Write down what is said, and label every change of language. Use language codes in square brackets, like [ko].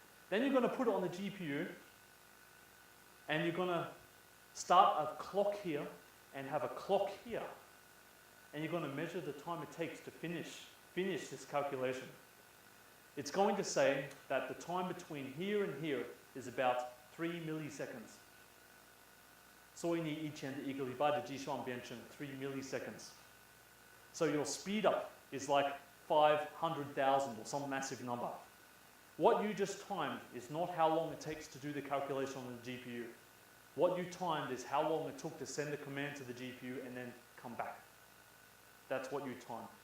[en] Then you're going to put it on the GPU, and you're going to start a clock here and have a clock here. And you're going to measure the time it takes to finish this calculation. It's going to say that the time between here and here is about 3 milliseconds. [zh] 所以你以前的一个礼拜的计算变成 3 milliseconds. [en] So your speed up is like 500,000 or some massive number. What you just timed is not how long it takes to do the calculation on the GPU. What you timed is how long it took to send the command to the GPU and then come back. That's what you timed.